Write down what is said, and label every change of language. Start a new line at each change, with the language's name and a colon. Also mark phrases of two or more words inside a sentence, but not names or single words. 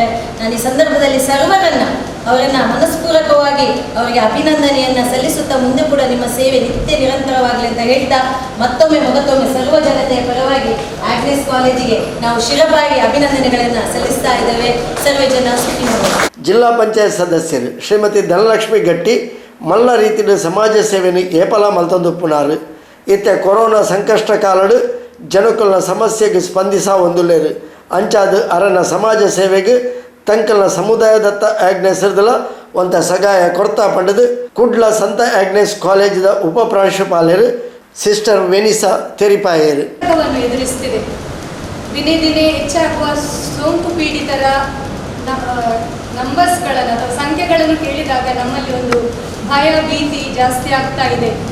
Kannada: ನಾನು ಈ ಸಂದರ್ಭದಲ್ಲಿ ಅವರನ್ನು ಮನಸ್ಪೂರ್ವಕವಾಗಿ ಅವರಿಗೆ ಅಭಿನಂದನೆಯನ್ನು ಸಲ್ಲಿಸುತ್ತಾ ಮುಂದೆ ಕೂಡ ನಿಮ್ಮ ಸೇವೆ ನಿತ್ಯ ನಿರಂತರವಾಗಲಿ ಅಂತ ಹೇಳ್ತಾ ಮತ್ತೊಮ್ಮೆ ಸರ್ವ ಜನತೆಯ ಪರವಾಗಿ ಆಗ್ನೆಸ್ ಕಾಲೇಜಿಗೆ ನಾವು ಶಿರಬಾಗಿ ಅಭಿನಂದನೆಗಳನ್ನು ಸಲ್ಲಿಸ್ತಾ ಇದ್ದೇವೆ.
Sanskrit: ಸರ್ವೇ ಜನ ಸುಖಿನೋ.
Tulu: ಜಿಲ್ಲಾ ಪಂಚಾಯತ್ ಸದಸ್ಯರು ಶ್ರೀಮತಿ ಧನಲಕ್ಷ್ಮಿ ಗಟ್ಟಿ ಮಲ್ಲ ರೀತಿಯ ಸಮಾಜ ಸೇವೆಯನ್ನು ಏಪಲ ಮಲ್ತೊಂದು ಪುನಾರು ಇತ್ತೆ ಕೊರೋನಾ ಸಂಕಷ್ಟ ಕಾಲಡು ಜನಕಲ್ನ ಸಮಸ್ಯೆಗೆ ಸ್ಪಂದಿಸ ಒಂದುಲೇರು ಅಂಚಾದು ಅರನ ಸಮಾಜ ಸೇವೆಗೆ ತಂಕಲ್ನ ಸಮುದಾಯದತ್ತ ಆಗ್ನೆಸ್ ಹಿಡಿದಲ ಒಂಥ ಸಗಾಯ ಕೊಡ್ತಾ ಪಂಡದು ಕುಡ್ಲ ಸಂತ ಆಗ್ನೆಸ್ ಕಾಲೇಜಿನ ಉಪ ಪ್ರಾಂಶುಪಾಲರು ಸಿಸ್ಟರ್ ವೆನಿಸಾ ತೆರಿಪಾಯರು
Kannada: ಎದುರಿಸುತ್ತಿದೆ. ದಿನೇ ದಿನೇ ಹೆಚ್ಚಾಗುವ ಸೋಂಕು ಪೀಡಿತರ ನಂಬರ್ಸ್ಗಳನ್ನು ಅಥವಾ ಸಂಖ್ಯೆಗಳನ್ನು ಕೇಳಿದಾಗ ನಮ್ಮಲ್ಲಿ ಒಂದು ಭಯ ಭೀತಿ ಜಾಸ್ತಿ ಆಗ್ತಾ ಇದೆ.